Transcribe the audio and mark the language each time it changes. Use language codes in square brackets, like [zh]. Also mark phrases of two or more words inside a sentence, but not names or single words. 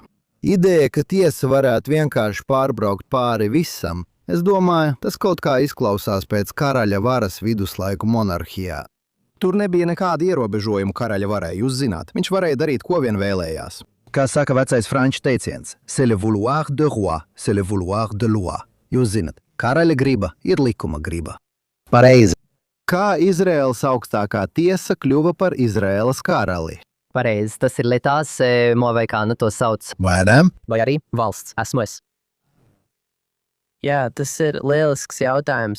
[lv] Ideja, ka tiesa varētu vienkārši pārbraukt pāri visam, es domāju, tas kaut kā izklausās pēc karaļa varas viduslaiku monarhijā. Tur nebija nekāda ierobežojuma karaļa varai, jūs zināt, viņš varēja darīt, ko vien vēlējās. Kā saka vecais franču teiciens, [fr] c'est le vouloir de roi, c'est le vouloir de loi. [lv] Jūs zinat, karaļa griba ir likuma griba. Pareizi. Kā Izraēlas augstākā tiesa kļuva par Izraēlas karali? Pareizi, tas ir lietās, vai kā nu to sauc. Vai ne? Vai arī valsts, esmu es. Jā, tas ir lielisks jautājums.